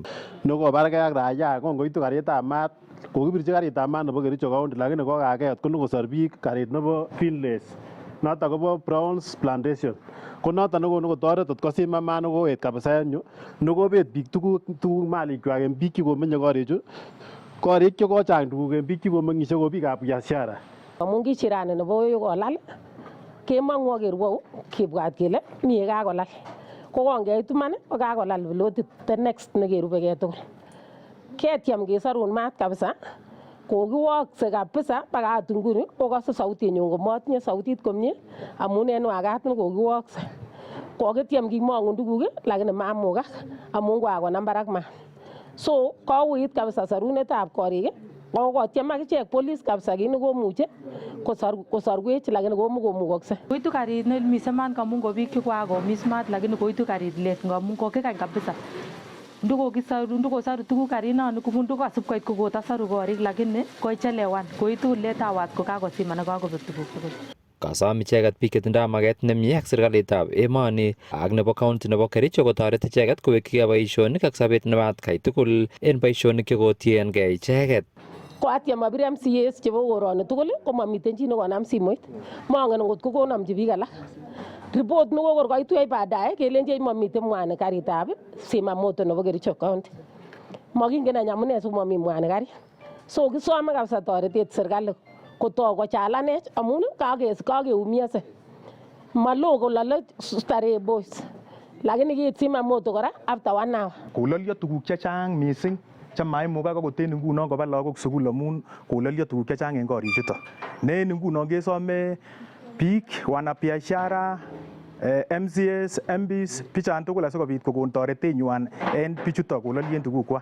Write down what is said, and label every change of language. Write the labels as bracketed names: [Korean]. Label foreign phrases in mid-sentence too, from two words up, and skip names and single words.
[Kalenjin] Nokobargei ak raia kongoitu karitab maat kokibirchi karitab maat nebo Kericho county lakini kokaket konokosor biik karit nebo Finlays noton kobo Browns Plantation ko noton nekonu kotoret kosim maat nekoet kabisa en yu nekobet biik tuguk malikwak en biik chekomenye korichu. Korik chekochang tuguk en biik chekomeng'ishe ko biikab biashara. Amun kichirani nebo kolal kemong'u ak kerwou kibwat kele mie kakolal. Ko kongeit iman ko kakolal pilotit [English] the next [Kalenjin] nekerubegei tugul. Ketyem kesorun maat kabisa kokiwokse kabisa baka ot nguni kokose sautinyun komotinye sautit komie amun en wakat nekokiwokse. Kokityem kimong'un tuguk lakini mamukak amun kakonam barak maat. So kouit kabisa sorunetab korik kokotyem akichek police kabisa kit nekomuche kosorwech lakini komukomukokse. Koitu karit nemise maat ngamun ko biik chekakomis maat lakini koitu karit let ngamun kokikany kabisa. Ndikosoru tuguk karinon ndikosib koit kokotosoru korik lakini koichelewan koitu [English] late hours [Kalenjin] kokakosiman ak kakobek tuguk tugul. Kasom icheket biik chetindoi maket nemie ak serikalitab emoni ak nebo county nebo Kericho kotoret icheket kowekyigei boisionik ak sobet nebo atkai tugul en boisionik chekotiengei icheket. Koatyem abir MCAs chebo koroni tugul komamiten chi nekonam simoit. Mongen ngot konomchi biik alak. Report nekokor koitu baadaye kelenjech mamiten mwanik karitab simamoto nebo Kericho county. Mokingen any amune sikomomi mwanik karit. So kisome kabisa toretet serikali kotok kochalanech amun kakeumiase. Malo kolale Starehe Boys lakini kiit simamoto kora [English] after 1 hour. [Kalenjin] Kololyo tuguk chechang mising chemaimukak akot en ngunon koba lagok sukul amun kololyo tuguk chechang en korichuto. Ne en ngunon kesome biik, wanabiashara, MCAs, MPs, biichan tugul asikobit kokon toretenywan en bichuto kololyen tugukwak.